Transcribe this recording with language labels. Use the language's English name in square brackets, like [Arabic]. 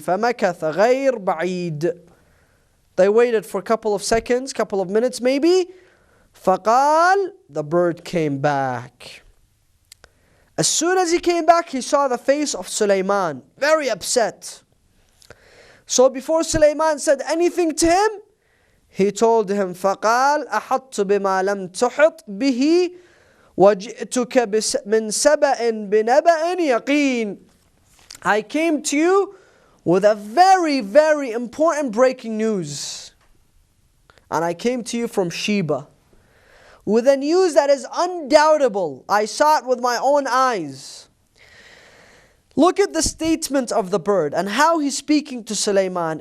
[Arabic] فَمَكَثَ غَيْرْ بَعِيدٍ. [English] They waited for a couple of seconds, couple of minutes maybe. [Arabic] فَقَالْ, [English] the bird came back. As soon as he came back, he saw the face of Sulaiman, very upset. So before Sulaiman said anything to him, he told him, [Arabic] فَقَالْ أَحَطْتُ بِمَا لَمْ تُحِطْ بِهِ وَجِئْتُكَ مِنْ سَبَأٍ بِنَبَأٍ يَقِينٍ. [English] I came to you with a very, very important breaking news. And I came to you from Sheba with a news that is undoubtable. I saw it with my own eyes. Look at the statement of the bird and how he's speaking to Sulaiman.